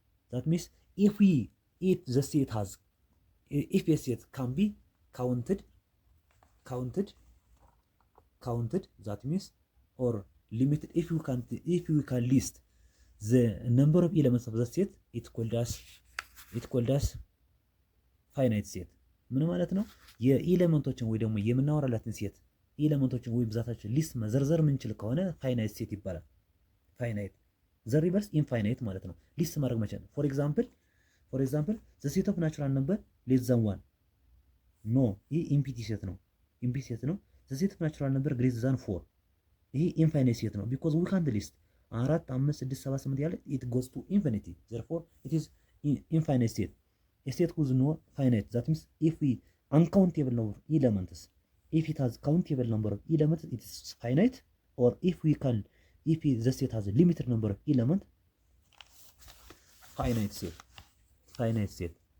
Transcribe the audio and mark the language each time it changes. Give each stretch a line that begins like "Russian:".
English: That means if the set has if a set can be counted, that means or limited, if we can list the number of elements of the set, it called as finite set.
Amharic: ምን ማለት ነው? የኤሌመንቶችን ወይ ደግሞ የምናወራላትን ሴት ኤሌመንቶችን ወይ ብዛታችን ሊስት መዘርዘር ምንችል ከሆነ ፋይናይት ሴት ይባላል።
English: ፋይናይት ዘ ሪቨርስ ኢንፋይናይት
Amharic: ማለት ነው። ሊስት ማድረግ መቻል።
English: ፎር ኤግዛምፕል the set of natural number less than 1
Amharic: ኖ ይህ ኢምፒቲ ሴት ነው። ኢምፒቲ ሴት ነው።
English: the set of natural number greater than 4
Amharic: ይህ ኢንፋይናይት ሴት ነው።
English: because we can't list 4 5 6 7 8
Amharic: ያለ
English: it goes to infinity. Therefore it is infinite set. A set with no finite, that means if we uncountable number of elements, if it has countable number of elements, it is finite. Or if the set has a limited number of elements, finite set. Finite set.